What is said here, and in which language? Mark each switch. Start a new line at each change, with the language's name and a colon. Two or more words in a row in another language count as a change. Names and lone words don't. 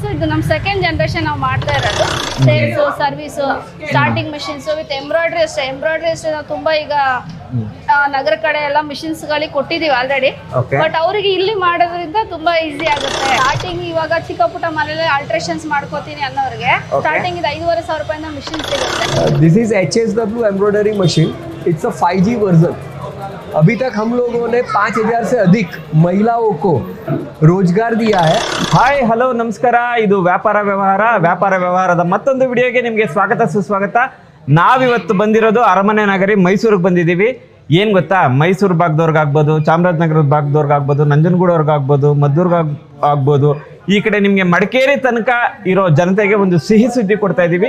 Kannada: ಇದು ನಮ್ಮ
English: second generation
Kannada: ನಾವು ಮಾಡ್ತಾ ಇರೋದು.
English: sales, service, starting machines with embroidery
Kannada: ಅಷ್ಟೇ. ಎಂಬ್ರಾಯ್ಡ್ರಿ ಅಷ್ಟೇ ನಾವು ತುಂಬಾ ಈಗ ನಗರ ಕಡೆ ಎಲ್ಲ ಮಿಷಿನ್ಸ್ ಗಳಿಗೆ ಕೊಟ್ಟಿದೀವಿ ಆಲ್ರೆಡಿ. ಬಟ್ ಅವರಿಗೆ ಇಲ್ಲಿ ಮಾಡೋದ್ರಿಂದ ತುಂಬಾ ಈಸಿ ಆಗುತ್ತೆ. ಸ್ಟಾರ್ಟಿಂಗ್ ಇವಾಗ ಚಿಕ್ಕ ಪುಟ್ಟ ಮನೇಲಿ ಆಲ್ಟ್ರೇಷನ್ಸ್ ಮಾಡ್ಕೋತೀನಿ ಅನ್ನೋರಿಗೆ ಸ್ಟಾರ್ಟಿಂಗ್ ಇದು 5,500 ರೂಪಾಯಿಂದ ಮಿಷಿನ್ ಸಿಗುತ್ತೆ.
English: This is HSW embroidery machine. It's a 5G version.
Hindi: अभी तक हम लोगों ने 5,000 से अधिक महिलाओं को रोजगार दिया है.
Kannada: ಹಾಯ್ ಹಲೋ ನಮಸ್ಕಾರ. ಇದು ವ್ಯಾಪಾರ ವ್ಯವಹಾರದ ಮತ್ತೊಂದು ವಿಡಿಯೋಗೆ ನಿಮಗೆ ಸ್ವಾಗತ ಸುಸ್ವಾಗತ. ನಾವಿವತ್ತು ಬಂದಿರೋದು ಅರಮನೆ ನಗರಿ ಮೈಸೂರಿಗೆ ಬಂದಿದ್ದೀವಿ. ಏನು ಗೊತ್ತಾ, ಮೈಸೂರು ಭಾಗದವ್ರಿಗಾಗ್ಬೋದು, ಚಾಮರಾಜನಗರದ ಭಾಗದವ್ರಿಗಾಗ್ಬೋದು, ನಂಜನಗೂಡವ್ರಿಗಾಗ್ಬೋದು, ಮದ್ದೂರ್ಗೆ ಆಗ್ಬೋದು, ಈ ಕಡೆ ನಿಮಗೆ ಮಡಿಕೇರಿ ತನಕ ಇರೋ ಜನತೆಗೆ ಒಂದು ಸಿಹಿ ಸುದ್ದಿ ಕೊಡ್ತಾ ಇದ್ದೀವಿ.